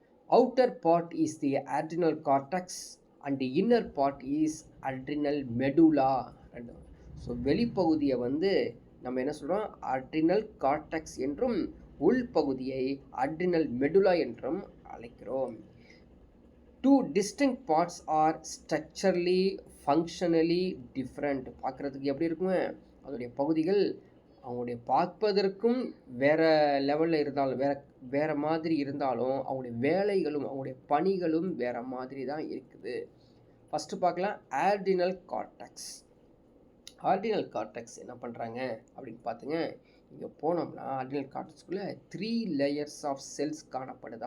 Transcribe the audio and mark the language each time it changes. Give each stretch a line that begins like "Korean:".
English: Outer part is the adrenal cortex and the inner part is adrenal medulla.
Tamil: So வெளிப்பகுதியை நம்ம என்ன சொல்கிறோம், adrenal cortex என்றும் உள்பகுதியை adrenal medulla என்றும் அழைக்கிறோம்.
English: 2 distinct parts are structurally functionally different. பார்க்குறதுக்கு எப்படி இருக்குங்க, அதோடைய பகுதிகள்
Tamil: அவங்களுடைய பார்ப்பதற்கும் வேறு லெவலில் இருந்தாலும் வேறு மாதிரி இருந்தாலும் அவங்களுடைய வேலைகளும் அவங்களுடைய பணிகளும் வேறு மாதிரி தான் இருக்குது. ஃபஸ்ட்டு பார்க்கலாம் ஆர்டினல் கார்டெக்ஸ். ஆர்டினல் கார்டெக்ஸ் என்ன பண்ணுறாங்க அப்படின்னு பார்த்துங்க, இங்கே போனோம்னா ஆர்டினல் கார்டெக்ஸ்குள்ளே 3 லேயர்ஸ் ஆஃப் செல்ஸ் காணப்படுது.